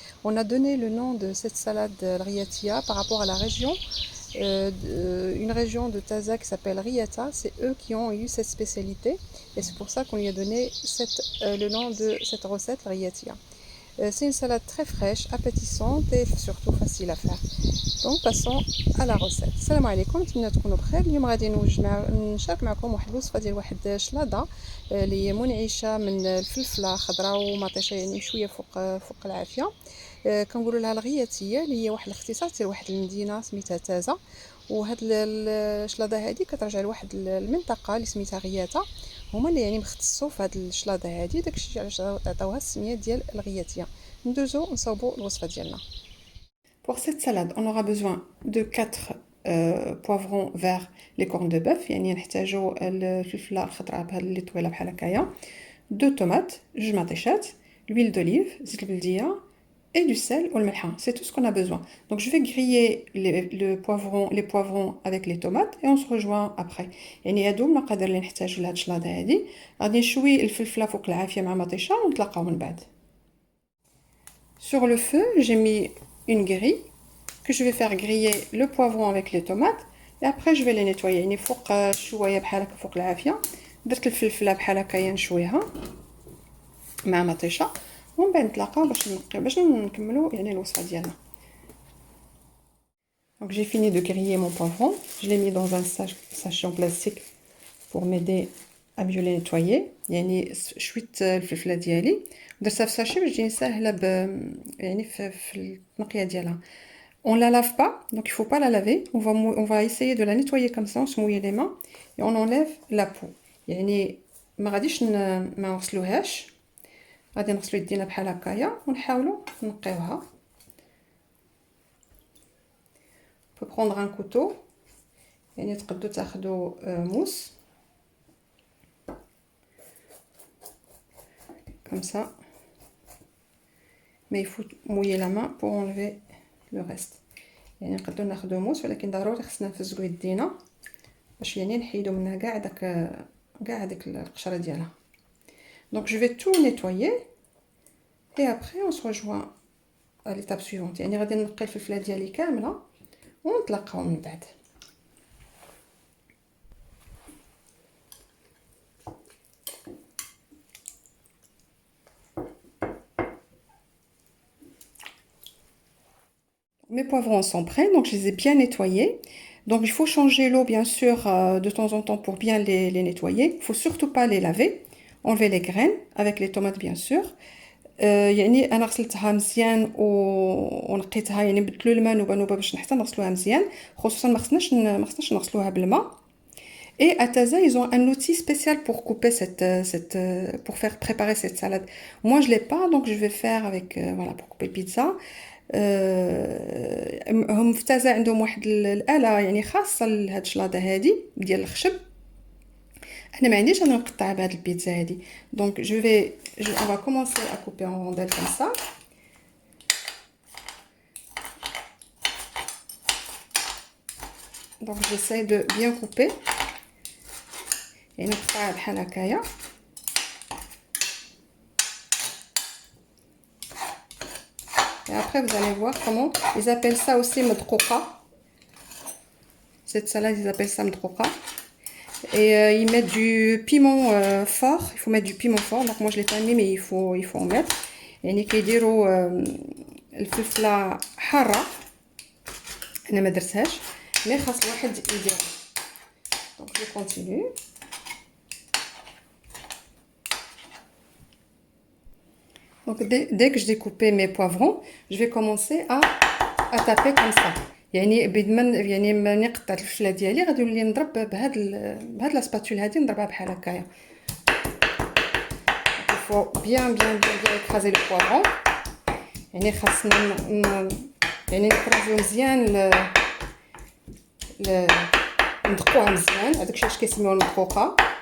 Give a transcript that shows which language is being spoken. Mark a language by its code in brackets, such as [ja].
[fr] On a donné le nom de cette salade l'riatia par rapport à la région, une région de Taza qui s'appelle Riata. C'est eux qui ont eu cette spécialité et c'est pour ça qu'on lui a donné le nom de cette recette, l'riatia. C'est une salade très fraîche, appétissante et surtout facile à faire. Donc passons à la recette. [ar] السلام عليكم، نتمنى تكونوا بخير. اليوم غادي نشارك معكم واحد الوصفه ديال واحد الشلاضه اللي هي منعشه من الفلفله خضراء ومطيشه، يعني مشويه فوق العافيه. كنقولوا لها الغياتيه، اللي هي واحد الاختصاص ديال واحد المدينه سميتها تازه. وهاد الشلاضه هذه كترجع لواحد المنطقه اللي سميتها غياته، هما اللي يعني مختصوا في هاد الشلاضه هذه، داكشي علاش عطاوها السميه ديال الغياتيه. ندوزو نصاوبوا الوصفه ديالنا. [fr] Pour cette salade, on aura besoin de 4 poivrons verts, les cornes de bœuf, [ar] يعني نحتاجو الفلفله الخضراء بهاد اللي طويله بحال هكايا، [fr] 2 tomates, [ar] جوج مطيشات, [fr] l'huile d'olive, [ar] زيت البلديه [fr] et du sel ou le melha. C'est tout ce qu'on a besoin. Donc je vais griller les poivrons avec les tomates et on se rejoint après. [ar] يعني هادو المقادير اللي نحتاجو لهاد الشلاضه هادي. غادي نشوي الفلفله فوق العافيه مع مطيشه ونتلاقاو من بعد. [fr] Sur le feu, j'ai mis une grille que je vais faire griller le poivron avec les tomates et après je vais les nettoyer. [ar] يعني فوق شويه بحال هكا فوق العافيه درت الفلفله بحال هكايا نشويها مع مطيشه ومن بعد نتلاقاو باش نكملوا يعني الوصفه ديالنا. [fr] Donc j'ai fini de griller mon poivron, je l'ai mis dans un sachet en plastique pour m'aider à mieux les nettoyer. [ar] يعني شويت الفلفله ديالي درتها في ساشي باش تجيني ساهله يعني في التنقيه ديالها. [fr] On la lave pas, donc il faut pas la laver. On va essayer de la nettoyer comme ça, on se mouille les mains et on enlève la peau. [ar] يعني ما غاديش ما نغسلوهاش، غادي نغسلو يدينا بحال هكايا ونحاولوا نقيوها. [fr] On peut prendre un couteau, [ar] يعني تقدروا تاخذوا موس [fr] comme ça, mais il faut mouiller la main pour enlever le reste. [ar] يعني نقدروا ناخذوا موس ولكن ضروري خصنا نفزقوا يدينا باش يعني نحيدوا منها كاع داك القشره ديالها. [fr] Donc je vais tout nettoyer et après on se rejoint à l'étape suivante. [ar] يعني غادي نقي الفلفله ديالي كامله ونتلاقاو من بعد. [fr] Mes poivrons sont prêts, donc je les ai bien nettoyés. Donc il faut changer l'eau bien sûr de temps en temps pour bien les nettoyer. Il ne faut surtout pas les laver. Enlever les graines avec les tomates bien sûr. [ar] يعني انا غسلتها مزيان ونقيتها، يعني بدلو الماء نوبه باش حتى نغسلوها مزيان، خصوصا ما خصناش نغسلوها بالماء. [fr] Et à Taza, ils ont un outil spécial pour couper pour faire préparer cette salade. Moi, je l'ai pas, donc je vais faire avec voilà pour couper pizza. [ar] هم في تازا عندهم واحد الآلة يعني خاصة لهاد الشلاضة هادي ديال الخشب. انا ما عنديش انا نقطع بهاد البيتزا هادي. [fr] Donc on va commencer à couper en rondelles comme ça. Donc j'essaie de bien couper. [ar] يعني نقطع بحال هكايا. [fr] Et après vous allez voir comment ils appellent ça aussi مدقوقة. Cette salade ils appellent ça مدقوقة. Et ils mettent du piment fort, il faut mettre du piment fort. Donc moi je l'ai pas mis mais il faut en mettre. [ar] يعني كيديروا الفلفله حاره، انا ما درتهاش مي خاص الواحد يديرها. [fr] Donc je continue. Donc dès que j'ai coupé mes poivrons, je vais commencer à taper comme ça. [ar] يعني يعني ملي قطعت الفلفله ديالي غادي نولي نضرب بهاد لا سباتول هادي نضربها بحال هكايا. [fr] Il faut bien écraser le poivron. [ar] يعني خاصنا يعني نكرازيو مزيان ندقوها مزيان، هذاك الشيء كيسميوه المدقوقه.